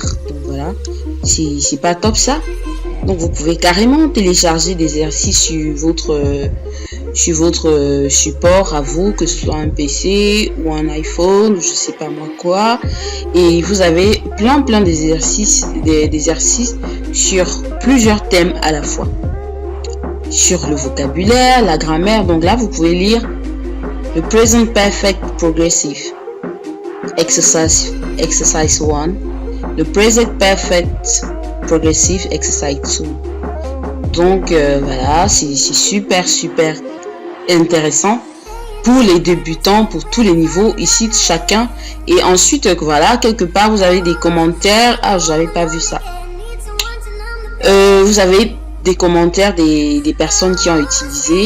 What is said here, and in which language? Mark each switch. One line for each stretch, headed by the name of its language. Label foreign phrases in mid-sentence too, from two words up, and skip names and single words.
French: Donc voilà, c'est pas top ça. Donc vous pouvez carrément télécharger des exercices sur votre support à vous, que ce soit un PC ou un iPhone, je sais pas moi quoi. Et vous avez plein d'exercices, sur plusieurs thèmes à la fois. Sur le vocabulaire, la grammaire. Donc là vous pouvez lire le
English: Present Perfect Progressive Exercise 1,
French: le
English: Present Perfect Progressive Exercise 2.
French: Donc voilà, c'est super intéressant pour les débutants, pour tous les niveaux, ici chacun. Et ensuite voilà, quelque part vous avez des commentaires. Ah, j'avais pas vu ça. Vous avez des commentaires des personnes qui ont utilisé.